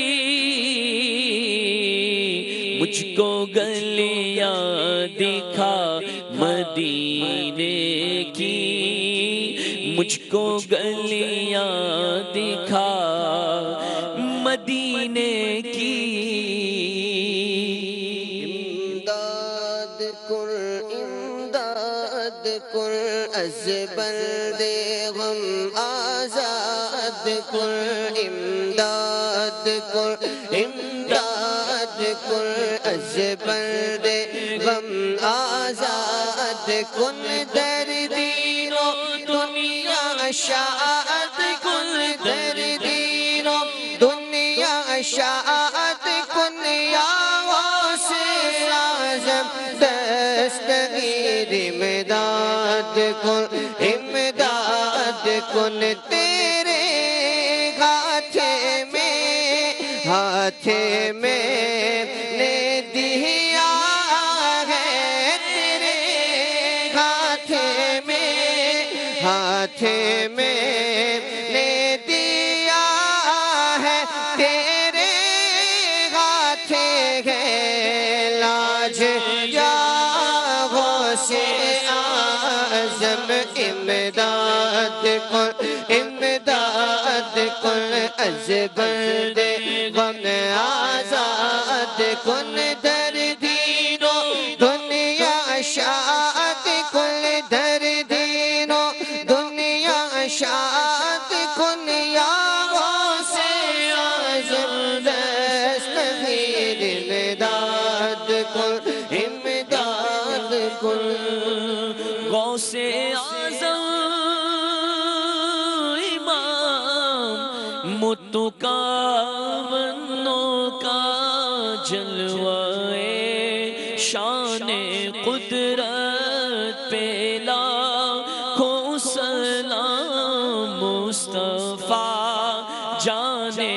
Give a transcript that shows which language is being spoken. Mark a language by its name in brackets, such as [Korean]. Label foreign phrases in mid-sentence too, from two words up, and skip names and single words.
[Urdu] مجھ کو گلیاں دکھا مدینے کی مجھ کو گلیاں دکھا مدینے کی [Persian] امداد کن امداد کن از برد غم آزاد کن امداد کن امداد کن از برد غم آزاد کن در دین و دنیا شاد کن در دین و دنیا شاد کن یا غوث اعظم دستگیر امداد کن امداد کن [Urdu] تیرے ہاتھ میں نے دیا ہے تیرے ہاتھ میں نے دیا ہے تیرے ہاتھ ہے لاج یا غوث اعظم [Persian] امداد کن امداد کن از برد غم آزاد کن در دین و دنیا شاد کن در دین و دنیا شاد کن یا غوث اعظم دستگیر امداد کن امداد کن [Urdu] غوث اعظم امام متو کا بنوں کا جلوائے شان قدرت پہ لاکھوں سلام مصطفیٰ جان